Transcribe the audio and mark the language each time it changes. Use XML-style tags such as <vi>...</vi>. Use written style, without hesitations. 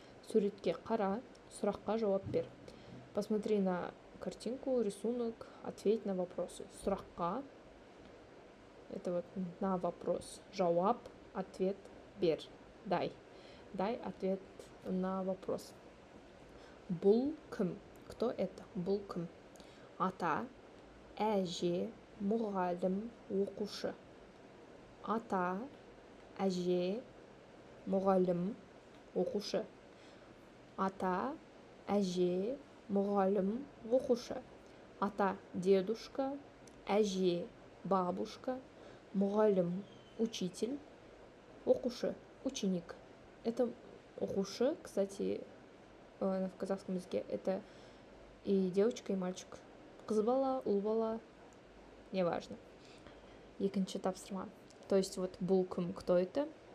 <kk>Суретке қара, сұраққа жауап бер.</kk> <ru>Посмотри на картинку, рисунок, ответь на вопросы. Сұраққа — это вот на вопрос. Жауап — ответ, бер. Дай ответ на вопрос.</ru> <kk>Бұл кім?</kk> <ru>Кто это? Бұл кім?</ru> <kk>Ата, әже, мұғалім, оқушы. Ата, әже, мұғалім, оқушы. Ата, әже, мұғалім, оқушы.</kk> <ru>Ата — дедушка, әже — бабушка, мұғалім — учитель, оқушы — ученик. Это оқушы, кстати, в казахском языке это и девочка, и мальчик.</ru> <kk>Қыз бала, ұл бала,</kk> <ru>неважно.</ru> <kk>Екінші тапсырма.</kk> <ru>То есть вот</ru> <kk>бұл кім,</kk> <ru>кто это?</ru>